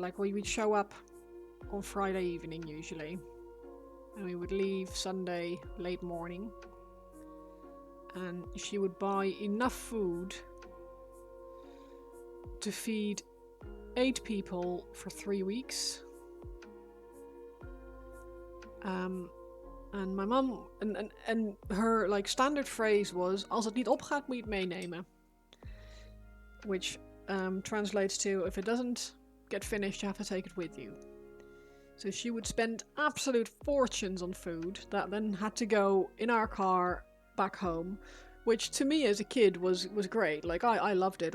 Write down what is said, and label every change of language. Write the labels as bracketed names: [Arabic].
[English] Like we would show up on Friday evening usually, and we would leave Sunday late morning, and she would buy enough food to feed 8 people for 3 weeks. En mijn mom en her like standard phrase was: [Dutch] als het niet opgaat, moet je het meenemen. [English] Which translates to: if it doesn't get finished, you have to take it with you. So she would spend absolute fortunes on food that then had to go in our car back home, which to me as a kid was great. Like I loved it.